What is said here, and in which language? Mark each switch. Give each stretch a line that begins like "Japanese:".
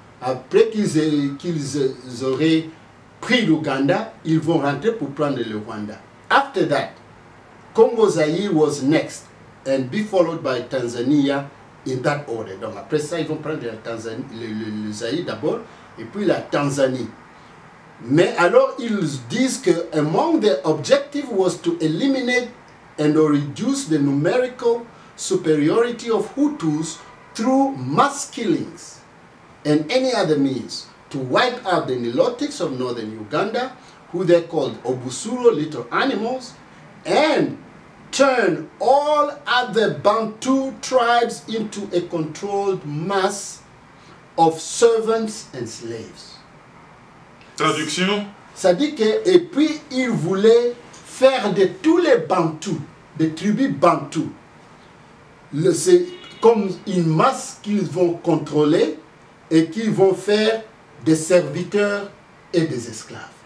French: après qu'ils auraient pris l'Ouganda, ils vont rentrer pour prendre le Rwanda.
English: After that, Congo Zaïre was next and be followed by Tanzania in that order.
French: Donc après ça, ils vont prendre le Zaïre d'abord et puis la Tanzanie. Mais alors ils disent que
English: among the objective was to eliminate and or reduce the numerical superiority of Hutus through mass killings and any other means to wipe out the Nilotics of northern Uganda, who they called Obusuro, little animals, and turn all other Bantu tribes into a controlled mass of servants and slaves.
French: Traduction. Ça dit que, et puis ils voulaient faire de tous les Bantous, des tribus Bantous, c'est comme une masse qu'ils vont contrôler et qu'ils vont faire des serviteurs et des esclaves.